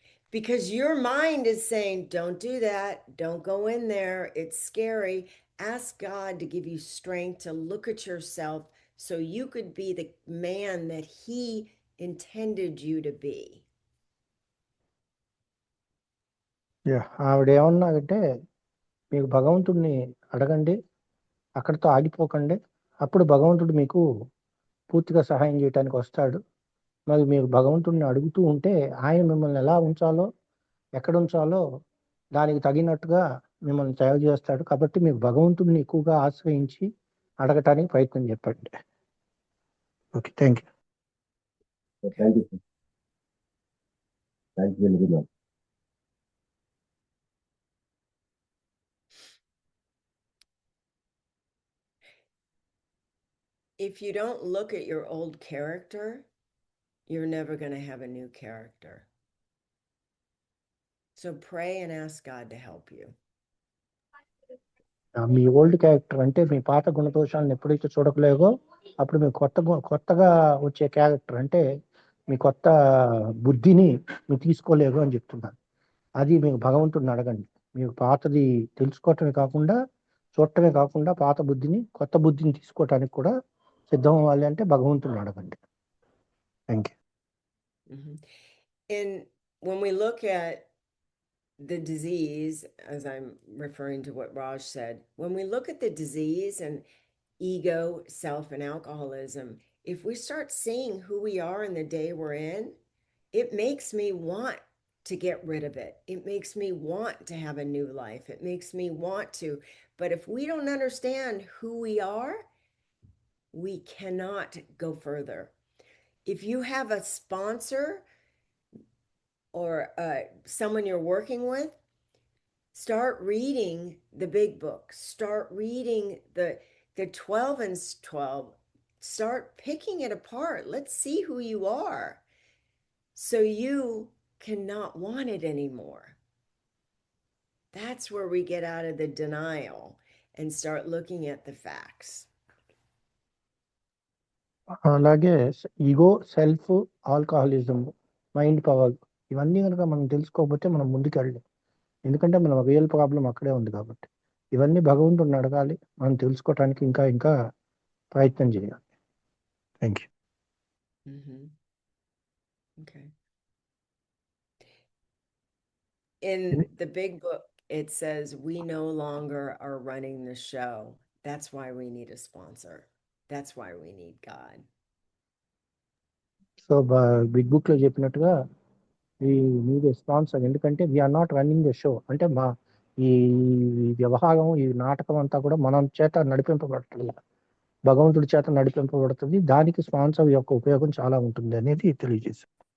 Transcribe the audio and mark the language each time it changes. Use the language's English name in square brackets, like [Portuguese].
[English] Because your mind is saying, don't do that, don't go in there, it's scary. Ask God to give you strength to look at yourself so you could be the man that He intended you to be. [Telugu] ఆవిడ ఏమన్నారంటే, మీకు భగవంతుడిని అడగండి, అక్కడితో ఆగిపోకండి, అప్పుడు భగవంతుడు మీకు పూర్తిగా సహాయం చేయడానికి వస్తాడు. మరి మీరు భగవంతుడిని అడుగుతూ ఉంటే ఆయన మిమ్మల్ని ఎలా ఉంచాలో, ఎక్కడ ఉంచాలో దానికి తగినట్టుగా మిమ్మల్ని తయారు చేస్తాడు. కాబట్టి మీకు భగవంతుడిని ఎక్కువగా ఆశ్రయించి అడగటానికి ప్రయత్నం చెప్పండి. [English] Okay, thank you. Thank you sir. Thank you very much. If you don't look at your old character, you're never going to have a new character. So pray and ask God to help you. [Telugu] మీ old character అంటే మీ పాత గుణదోషాలను ఎప్పుడైతే చూడకలేదో అప్పుడు మీ కొత్తగా వచ్చే character అంటే మీ కొత్త బుద్ధిని మీరు తీసుకోలేరు అని చెప్తున్నారు. అది మీకు భగవంతుడిని అడగండి. మీకు పాతది తెలుసుకోవటమే కాకుండా, చూడటమే కాకుండా, పాత బుద్ధిని, కొత్త బుద్ధిని తీసుకోవటానికి కూడా సిద్ధం అవ్వాలి అంటే భగవంతుడిని అడగండి. [English] Thank you. And when we look at the disease, as I'm referring to what Raj said, when we look at the disease and ego, self, and alcoholism, if we start seeing who we are in the day we're in, it makes me want to get rid of it. It makes me want to have a new life. It makes me want to. But if we don't understand who we are, we cannot go further. If you have a sponsor or someone you're working with, start reading the big book. Start reading the 12 and 12. Start picking it apart. Let's see who you are. So you cannot want it anymore. That's where we get out of the denial and start looking at the facts. [Telugu] అలాగే ego, self, alcoholism, mind power ఇవన్నీ కనుక మనం తెలుసుకోకపోతే మనం ముందుకెళ్ళాం. ఎందుకంటే మనం real problem అక్కడే ఉంది కాబట్టి. ఇవన్నీ భగవంతుడిని అడగాలి, మనం తెలుసుకోవటానికి ఇంకా ఇంకా ప్రయత్నం చేయాలి. [English] Thank you. Mhm. Okay. In the big book, it says we no longer are running the show. That's why we need a sponsor. That's why we need God. So big book [Telugu] లో చెప్పినట్టుగా [English] we need sponsor, [Telugu] ఎందుకంటే [English] We're not running the show. [Telugu] అంటే మా ఈ వ్యవహారం, ఈ నాటకం అంతా కూడా మనం చేత నడిపింపబడుతుంది, భగవంతుడి చేత నడిపింపబడుతుంది. దానికి స్పాన్సర్ యొక్క ఉపయోగం చాలా ఉంటుంది అనేది తెలియజేశారు.